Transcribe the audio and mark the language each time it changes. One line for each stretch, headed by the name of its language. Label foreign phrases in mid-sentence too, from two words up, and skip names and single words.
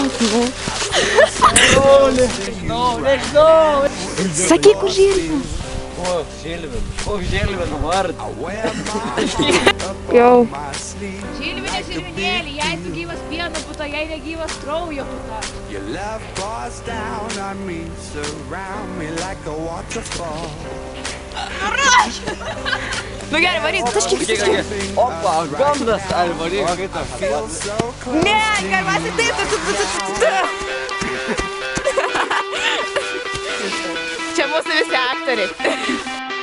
Lithuanian: Nežinau. Sakyk, kur žirgi. Koks Žilvino vardas. Jau. Žilvinė, žilvinėlį, jei tu gyvas pieno puta, jei negyvas kraujo puta.
English: Your love pours down on me, surround me like a waterfall.
Lithuanian: Nu gerai, varyk, taškyk. Opa, gandas, ar varyk.
English: Feel so close.
Lithuanian: Ne, garvasi taip, Čia mūsų visi aktoriai.